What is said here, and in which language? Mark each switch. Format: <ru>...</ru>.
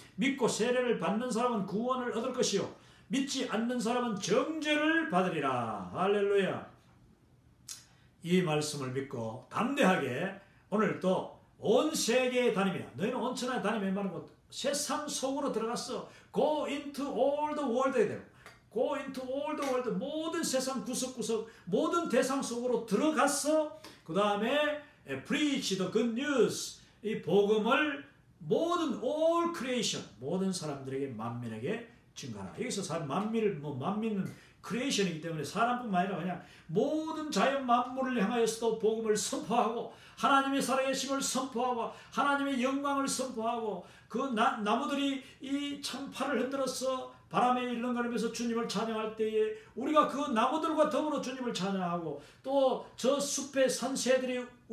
<ko>믿고 세례를 받는 사람은 구원을 얻을 것이요 믿지 않는 사람은 정죄를 받으리라. 할렐루야. 이 말씀을 믿고 담대하게 오늘도 온 세계에 다니며 너희는 온 천하에 다니며 말고 세상 속으로 들어갔어.</ko> <en>Go into all the world</en> <ko>에 되고 Go into all the world 모든 세상 구석구석 모든 대상 속으로 들어갔어. 그 다음에</ko> <en>preach the good news</en> <ko>이 복음을 모든</ko> <en>all creation</en> <ko>모든 사람들에게 만민에게 증가하라. 여기서 만민은 크리에이션이기 때문에 사람뿐만 아니라 그냥 모든 자연 만물을 향하여서도 복음을 선포하고 하나님의 살아계심을 선포하고 하나님의 영광을 선포하고 그 나무들이 이 참파를 흔들어서 바람에 일렁거리면서 주님을 찬양할 때에 우리가 그 나무들과 더불어 주님을 찬양하고 또 저 숲의 산새들이</ko>